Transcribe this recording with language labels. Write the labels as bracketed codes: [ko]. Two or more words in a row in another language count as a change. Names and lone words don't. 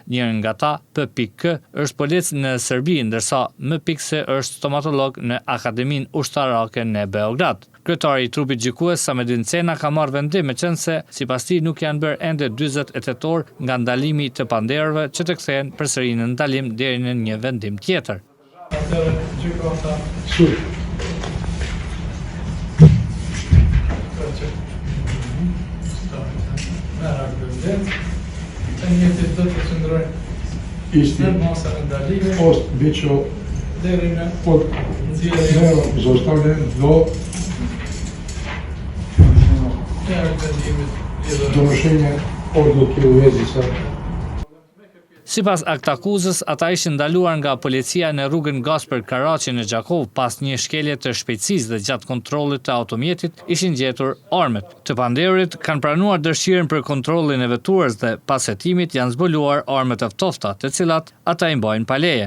[sq] Një nga ta, P.K, është polic në Serbi, ndërsa M.S është stomatolog në Akademinë Ushtarake në Beograd. Kryetari i trupit gjykues Samedin Cena ka marrë vendim, meqense sipas tij nuk janë bërë ende 48 orë nga ndalimi të pandehuritve që të kthehen përsëri në ndalim deri në një vendim tjetër. Atëherë gjykata sud. [sr] Isti post biću pod merom zaustavljen do donošenja odluke u vezi sa. [sq] Sipas aktakuzës, ata ishin ndaluar nga policia në rrugën Gasper Karaçi në Gjakov pas një shkelje të shpejtësisë dhe gjatë kontrollit të automjetit ishin gjetur armët. Të pandehurit kanë pranuar dëshirën për kontrollin e veturës dhe pas hetimit janë zbuluar armët e ftofta, të cilat ata i mbajnë pa leje.